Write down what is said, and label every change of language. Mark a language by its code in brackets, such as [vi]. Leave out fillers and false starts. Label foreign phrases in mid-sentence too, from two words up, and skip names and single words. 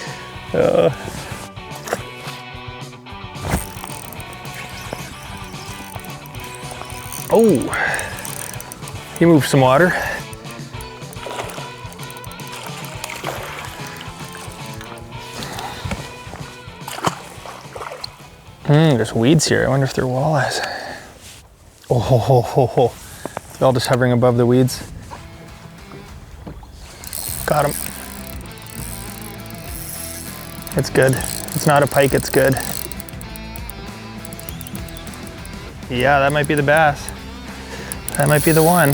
[en] Oh, he moved some water. There's weeds here. I wonder if they're walleyes. Oh, ho, ho, ho, ho. They're all just hovering above the weeds. Got him. It's good. It's not a pike, it's good. Yeah, that might be the bass. That might be the one.